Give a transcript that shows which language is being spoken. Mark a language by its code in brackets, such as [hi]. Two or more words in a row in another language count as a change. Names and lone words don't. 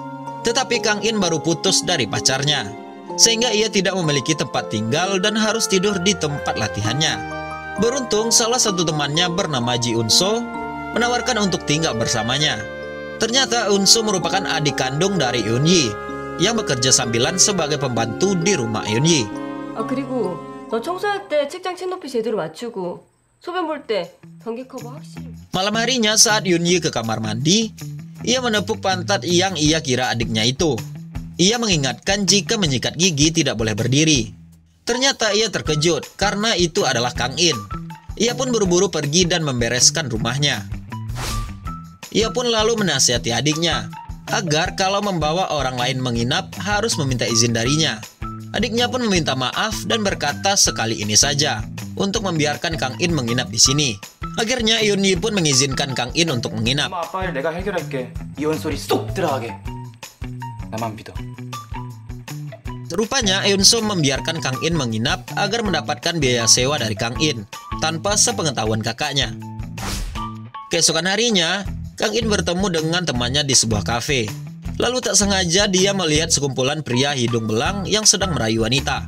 [id] Tetapi Kang In baru putus dari pacarnya, sehingga ia tidak memiliki tempat tinggal dan harus tidur di tempat latihannya. Beruntung salah satu temannya bernama Ji Eun So menawarkan untuk tinggal bersamanya. Ternyata Eun So merupakan adik kandung dari Eun Yi yang bekerja sambilan sebagai pembantu di rumah Eun Yi. [ko] 그리고 너 청소할 때 책장 층높이 제대로 맞추고 소변 볼 때 변기 커버 확실히. [id] Malam harinya saat Eun Yi ke kamar mandi, ia menepuk pantat yang ia kira adiknya itu. Ia mengingatkan jika menyikat gigi tidak boleh berdiri. Ternyata ia terkejut karena itu adalah Kang In. Ia pun buru-buru pergi dan membereskan rumahnya. Ia pun lalu menasihati adiknya agar kalau membawa orang lain menginap harus meminta izin darinya. Adiknya pun meminta maaf dan berkata sekali ini saja untuk membiarkan Kang In menginap di sini. Akhirnya Eun Yi pun mengizinkan Kang In untuk menginap. [ko] 아빠 일 내가 해결할게. 이혼 소리 쏙 들어가게. 나만 믿어. [id] Rupanya Eun So membiarkan Kang In menginap agar mendapatkan biaya sewa dari Kang In tanpa sepengetahuan kakaknya. Keesokan harinya, Kang In bertemu dengan temannya di sebuah kafe. Lalu tak sengaja dia melihat sekumpulan pria hidung belang yang sedang merayu wanita.